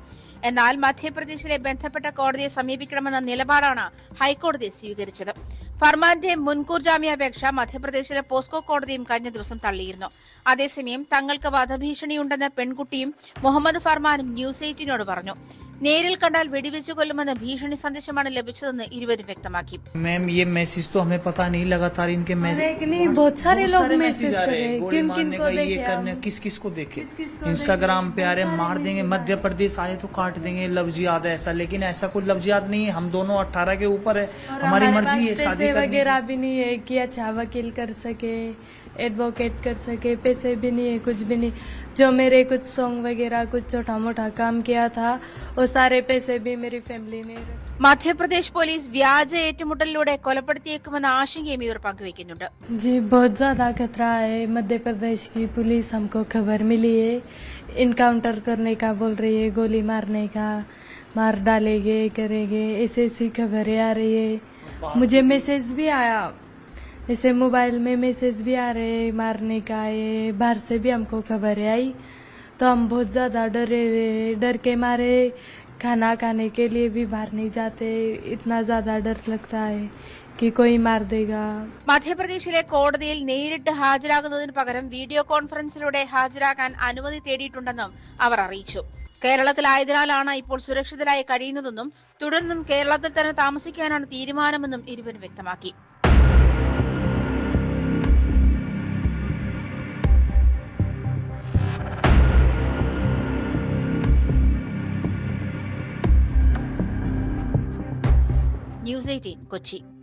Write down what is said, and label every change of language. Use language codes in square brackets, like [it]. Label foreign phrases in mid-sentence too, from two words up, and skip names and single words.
[ml] എന്നാൽ മധ്യപ്രദേശിലെ ബന്ധപ്പെട്ട കോടതിയെ സമീപിക്കണമെന്ന നിലപാടാണ് ഹൈക്കോടതി സ്വീകരിച്ചത്. ഫർമാന്റെ മുൻകൂർ ജാമ്യാപേക്ഷ മധ്യപ്രദേശിലെ പോസ്കോ കോടതിയും കഴിഞ്ഞ ദിവസം തള്ളിയിരുന്നു. അതേസമയം തങ്ങൾക്ക് വധഭീഷണിയുണ്ടെന്ന് പെൺകുട്ടിയും മുഹമ്മദ് ഫർമാനും ന്യൂസ് 18നോട് പറഞ്ഞു. നേരിൽ കണ്ടാൽ വെടിവെച്ചു കൊല്ലുമെന്ന് ഭീഷണി സന്ദേശമാണ് ലഭിച്ചതെന്ന് ഇരുവരും വ്യക്തമാക്കി. [hi] मैम ये मैसेज तो हमें पता नहीं, लगातार इनके मैसेज बहुत सारे लोग मैसेज आ रहे हैं, गोली मारने का, ये करने, किस को देखे इंस्टाग्राम पे आ रहे, मार देंगे, मध्य प्रदेश आए तो काट देंगे, लफ्ज याद है ऐसा, लेकिन ऐसा कोई लफ्ज याद नहीं है. हम दोनों 18 के ऊपर है, हमारी मर्जी है शादी वगैरह भी नहीं है कि अच्छा वकील कर सके, एडवोकेट कर सके, पैसे भी नहीं है, कुछ भी नहीं. जो मेरे कुछ सॉन्ग वगैरह कुछ छोटा मोटा काम किया था वो सारे पैसे भी मेरी फैमिली ने. [ml] മധ്യപ്രദേശ് പോലീസ് വ്യാജ ഏറ്റുമുട്ടലിലൂടെ കൊലപ്പെടുത്തിയേക്കുമെന്ന ആശങ്കയും ഇവർ പങ്കുവയ്ക്കുന്നുണ്ട്. [hi] जी बहुत ज्यादा खतरा है. मध्य प्रदेश की पुलिस हमको खबर मिली है, इनकाउंटर करने का बोल रही है, गोली मारने का, मार डालेंगे करेंगे, ऐसी खबरें आ रही है. मुझे मैसेज भी आया, ऐसे मोबाइल में मैसेज भी आ रहे हैं मारने का. ये बाहर से भी हमको खबरें आई तो हम बहुत ज्यादा डरे हुए, डर के मारे खाना खाने के लिए भी बाहर नहीं जाते. इतना ज्यादा डर लगता है कि कोई मार देगा. [ml] മധ്യപ്രദേശിലെ കോടതിയിൽ നേരിട്ട് ഹാജരാകുന്നതിന് പകരം വീഡിയോ കോൺഫറൻസിലൂടെ ഹാജരാകാൻ അനുമതി തേടിയിട്ടുണ്ടെന്നും അവർ അറിയിച്ചു. കേരളത്തിലായതിനാലാണ് ഇപ്പോൾ സുരക്ഷിതരായി കഴിയുന്നതെന്നും തുടർന്നും കേരളത്തിൽ തന്നെ താമസിക്കാനാണ് തീരുമാനമെന്നും ഇരുവരും വ്യക്തമാക്കി. ന്യൂസ് 18 കൊച്ചി.